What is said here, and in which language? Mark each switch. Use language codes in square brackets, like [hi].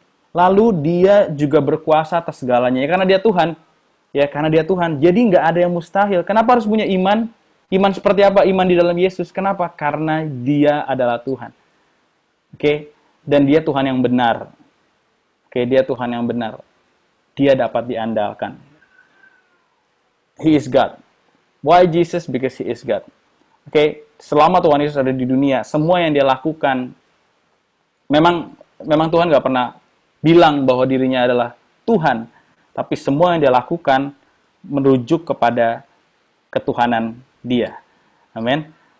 [id] Lalu Dia juga berkuasa atas segalanya, ya karena Dia Tuhan. Ya, karena Dia Tuhan. Jadi nggak ada yang mustahil. Kenapa harus punya iman? Iman seperti apa? Iman di dalam Yesus. Kenapa? Karena Dia adalah Tuhan. Oke? Dan Dia Tuhan yang benar. Oke, Dia Tuhan yang benar. Dia dapat diandalkan. [en] He is God. Why Jesus? Because He is God. [id] Oke, selama Tuhan Yesus ada di dunia, semua yang dia lakukan, memang Tuhan nggak pernah bilang bahwa dirinya adalah Tuhan, tapi semua yang dia lakukan merujuk kepada ketuhanan dia. Amin.